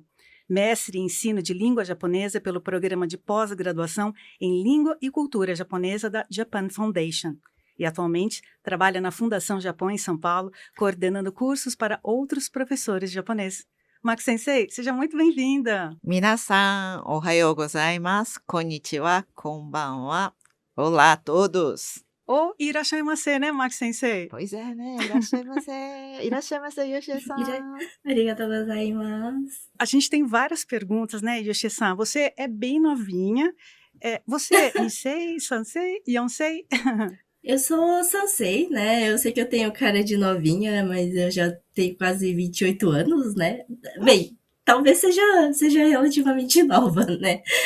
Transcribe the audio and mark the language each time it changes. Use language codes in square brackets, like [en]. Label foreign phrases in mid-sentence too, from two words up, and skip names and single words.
[pt] Mestre em Ensino de Língua Japonesa pelo Programa de Pós-Graduação em Língua e Cultura Japonesa da Japan Foundation. E atualmente trabalha na Fundação Japão em São Paulo, coordenando cursos para outros professores japoneses. Max Sensei, seja muito bem-vinda! [ja] 皆さん、おはようございます、こんにちは、こんばんは. [pt] Olá a todos! Ou irashaimase, né, Max Sensei? Pois é, né? [ja] いらっしゃいませ、いらっしゃいませ、Yoshie-san. ありがとうございます. [pt] A gente tem várias perguntas, né, Yoshie-san? Você é bem novinha. Você é [ja] 二世、三世、四世? [pt] Eu sou Sansei, né? Eu sei que eu tenho cara de novinha, mas eu já tenho quase 28 anos, né? Bem, talvez seja relativamente nova, né?